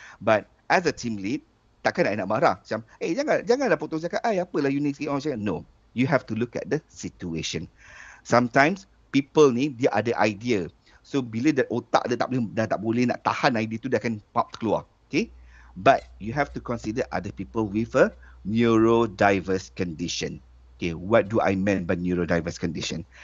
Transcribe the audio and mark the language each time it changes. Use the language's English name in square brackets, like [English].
[English] But as a team lead, [Malay] takkan I nak marah. Macam, janganlah potong cakap, apalah you ni orang cakap. [English] No, you have to look at the situation. Sometimes people [Malay] ni dia ada idea. So bila otak dia tak boleh nak tahan idea tu, dia akan pop keluar. [English] Okay? But you have to consider other people with a neurodiverse condition. Okay, what do I mean by neurodiverse condition?